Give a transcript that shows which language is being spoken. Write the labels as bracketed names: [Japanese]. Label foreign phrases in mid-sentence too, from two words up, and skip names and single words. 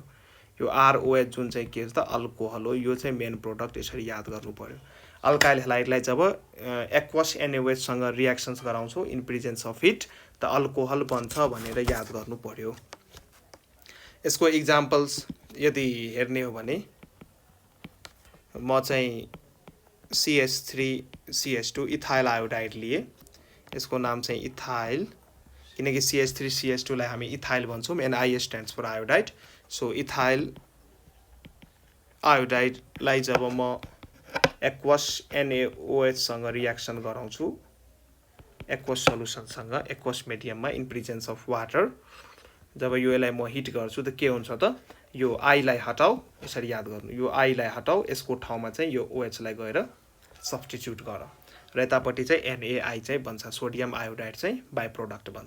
[Nepali] यो ROH जुन चाहिँ के त अल्कोहल हो, यो चाहिँ मेन प्रोडक्ट, यसरी याद गर्नु पर्यो। अल्काइल हेलाइडलाई जब एक्वस NaOH सँग रियाक्सन्स गराउँछौँ [English] in presence of it [Nepali] त अल्कोहल बन्छ भनेर याद गर्नु पर्यो। यसको इक्जाम्पल्स यदि हेर्ने हो भने म चाहिँ CH3CH2 इथाइल आयोडाइड लिए। यसको नाम चाहिँ इथाइल, किनकि CH3CH2 लाई हामी इथाइल भन्छौँ, [English] and I stands for iodide. [Nepali] सो इथाइल आयोडाइडलाई जब म एक्वस NaOH सँग रियाक्सन गराउँछु, [English] aqueous solutionसँग, aqueous mediumमा in presence of water, [Nepali] जब यो यसलाई म हिट गर्छु त के हुन्छ त यो I लाई हटाऊ, यसरी याद गर्नु, यो I लाई हटाऊ, यसको ठाउँमा चाहिँ यो OH लाई गएर सब्स्टिट्युट गर र यतापट्टि चाहिँ NaI चाहिँ बन्छ, सोडियम आयोडाइड चाहिँ [English] by product [Nepali] बन्छ।